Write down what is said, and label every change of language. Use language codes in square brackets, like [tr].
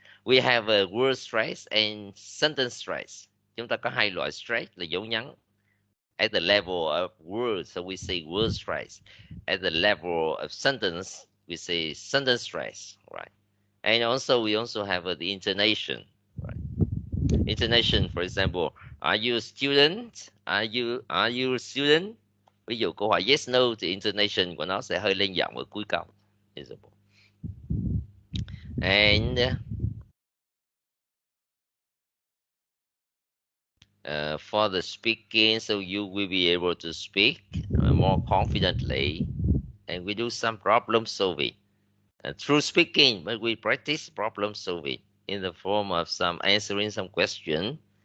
[en] We have a word stress and sentence stress. [vi] Chúng ta có hai loại stress là dấu nhấn. [en] At the level of words, so we say word stress. At the level of sentence, we say sentence stress, right? And also we also have the intonation, right? Intonation, for example, are you a student? Are you a student? [vi] Ví dụ câu hỏi yes no thì intonation của nó sẽ hơi lên giọng ở cuối câu. [en] And for the speaking, so you will be able to speak more confidently, and we do some problem solving through speaking, but we practice problem solving in the form of some answering some question.